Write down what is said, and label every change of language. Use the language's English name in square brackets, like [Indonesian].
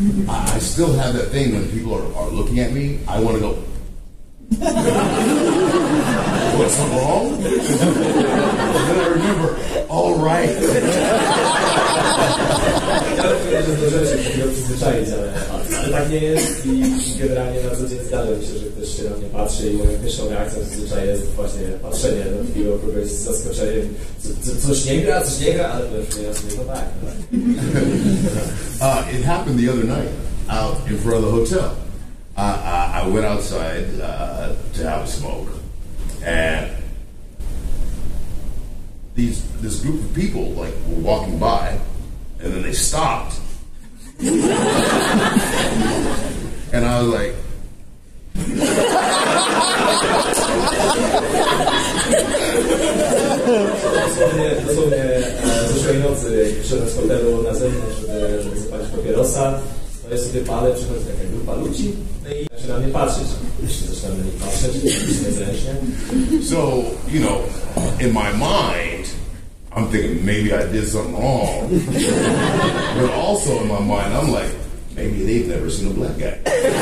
[English] I still have that thing when people are looking at me, I want to go, what's wrong? And then I remember, all right. [Polish] Ja rozumiem, że zdążyłem się takiego przyzwyczaić, ale tak nie jest i generalnie na co dzień zdarza mi się, że ktoś się na mnie patrzy i moją pierwszą reakcją zazwyczaj jest właśnie patrzenie na takiego kogoś z zaskoczeniem. Coś nie gra, ale to już ja sobie, no tak. [English] It happened the other night out in front of the hotel. I went outside to have a smoke, and this group of people like were walking by, and then they stopped, and I was like, [Polish] dosłownie zeszłej nocy przyszedłem z hotelu na zewnątrz, żeby zapalić papierosa. Stoję sobie palę, przychodzi taka grupa ludzi, no i zaczyna na mnie patrzeć. Zaczyna na mnie patrzeć, niezręcznie. [English] So, you know, in my mind, I'm thinking maybe I did something wrong. But also in my mind, I'm like, maybe they've never seen a black guy.